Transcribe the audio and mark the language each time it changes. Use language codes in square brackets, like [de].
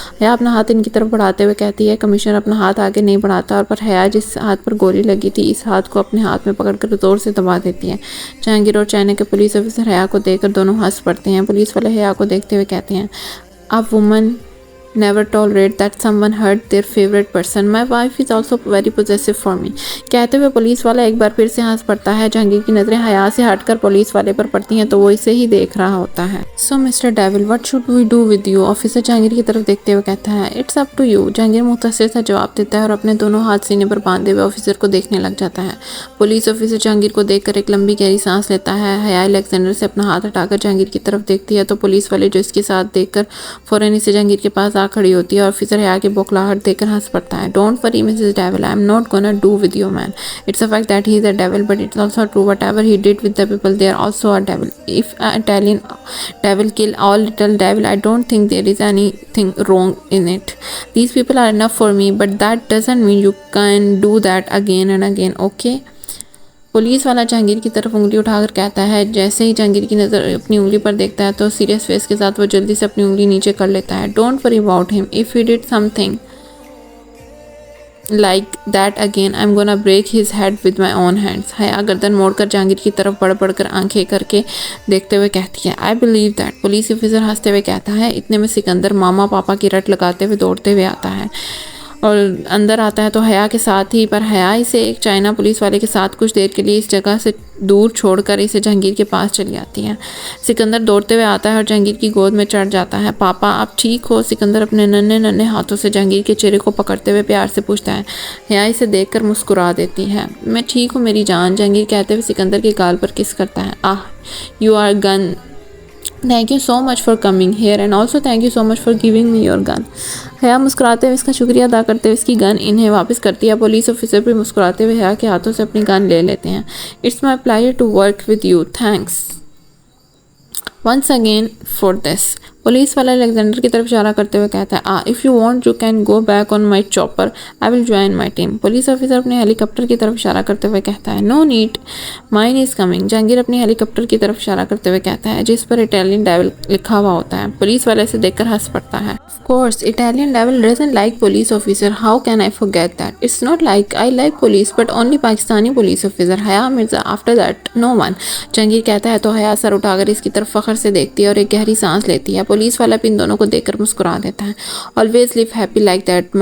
[ur] حیا اپنا ہاتھ ان کی طرف بڑھاتے ہوئے کہتی ہے۔ کمشنر اپنا ہاتھ آگے نہیں بڑھاتا اور پر حیا جس ہاتھ پر گولی لگی تھی اس ہاتھ کو اپنے ہاتھ میں پکڑ کر زور سے دبا دیتی ہے۔ جہانگیر اور چائنا کے پولیس آفیسر حیا کو دیکھ کر دونوں ہنس پڑتے ہیں۔ پولیس والے حیا کو دیکھتے ہوئے کہتے ہیں، [en] A woman never tolerate that someone hurt their favorite person. My wife is also very possessive for me. [ur] کہتے ہوئے پولیس والا ایک بار پھر سے ہنس پڑتا ہے۔ جہانگیر کی نظریں حیا سے ہٹ کر پولیس والے پر پڑتی ہیں تو وہ اسے ہی دیکھ رہا ہوتا ہے۔ [en] So Mr. Devil, what should we do with you? [ur] Officer Jahangir کی طرف دیکھتے ہوئے کہتا ہے، [en] It's up to you. [ur] Jahangir مختصر سا جواب دیتا ہے اور اپنے دونوں ہاتھ سینے پر باندھے ہوئے آفیسر کو دیکھنے لگ جاتا ہے۔ پولیس آفیسر جہانگیر کو دیکھ کر ایک لمبی گہری سانس لیتا ہے۔ حیا الیگزینڈر سے اپنا ہاتھ ہٹا کر جہانگیر کی طرف دیکھتی ہے تو پولیس والے جو اس کے ساتھ دیکھ کر فوراً اسے جہانگیر کے پاس آ کھڑی ہوتی ہے اور آفیسر حیا کی بوکھلاہٹ دیکھ کر ہنس پڑتا ہے۔ [en] Don't worry Mrs. Devil, I'm not gonna do with you man. It's a fact that he is a devil, but it's also true whatever he did with the people, they are also a devil. If an Italian devil kill all little devil, I don't think there is anything wrong in it. These people are enough for me, but that doesn't mean you can do that again and again, okay? [ur] Police والا جہانگیر کی طرف انگلی اٹھا کر کہتا ہے۔ جیسے ہی جہانگیر کی نظر اپنی انگلی پر دیکھتا ہے تو سیریس فیس کے ساتھ وہ جلدی سے اپنی انگلی نیچے کر لیتا ہے۔ [en] Don't worry about him. If he did something like that again, I'm gonna break his head with my own hands. [ur] حیا گردن موڑ کر جہانگیر کی طرف بڑھ بڑھ کر آنکھیں کر کے دیکھتے ہوئے کہتی ہے، [en] I believe that. [ur] Police officer ہنستے ہوئے کہتا ہے۔ اتنے میں سکندر ماما پاپا کی رٹ لگاتے ہوئے دوڑتے ہوئے آتا ہے اور اندر آتا ہے تو حیا کے ساتھ ہی، پر حیا اسے ایک چائنا پولیس والے کے ساتھ کچھ دیر کے لیے اس جگہ سے دور چھوڑ کر اسے جہانگیر کے پاس چلی آتی ہے۔ سکندر دوڑتے ہوئے آتا ہے اور جہانگیر کی گود میں چڑھ جاتا ہے۔ پاپا آپ ٹھیک ہو؟ سکندر اپنے ننھے ننھے ہاتھوں سے جہانگیر کے چہرے کو پکڑتے ہوئے پیار سے پوچھتا ہے۔ حیا اسے دیکھ کر مسکرا دیتی ہے۔ میں ٹھیک ہوں میری جان، جہانگیر کہتے ہوئے سکندر کے گال پر کس کرتا ہے۔ [en] You are gone. Thank you so much for coming here and also thank you so much for giving me your gun. [ur] حیا مسکراتے ہوئے اس کا شکریہ ادا کرتے ہوئے اس کی گن انہیں واپس کرتی ہے۔ پولیس آفیسر بھی مسکراتے ہوئے حیا کے ہاتھوں سے اپنی گن لے لیتے ہیں۔ [en] It's my pleasure to work with you. Thanks once again for this. [ur] Police والا الیگزینڈر کی طرف اشارہ کرتے ہوئے کہتا ہے، [en] If you want you can go back on my chopper. I will join my team. [ur] Police officer اپنے ہیلی copter کی طرف اشارہ کرتے ہوئے کہتا ہے، [en] No need, mine is coming. [ur] Jahangir اپنی ہیلی کاپٹر کی طرف اشارہ کرتے ہوئے کہتا ہے جس پر اٹیلین ڈیول لکھا ہوا ہوتا ہے۔ پولیس والے سے دیکھ کر ہنس پڑتا ہے۔ [en] Of course, Italian devil doesn't like police officer. How can I forget that? It's not like I like police, but only Pakistani police officer. Haya Mirza, after that, no one. [ur] Jahangir کہتا ہے تو حیا سر اٹھا کر اس کی طرف فخر سے دیکھتی ہے اور ایک گہری سانس لیتی ہے۔ پولیس والا بھی ان دونوں کو دیکھ کر مسکرا دیتا ہے۔ [en] Always live happy like that.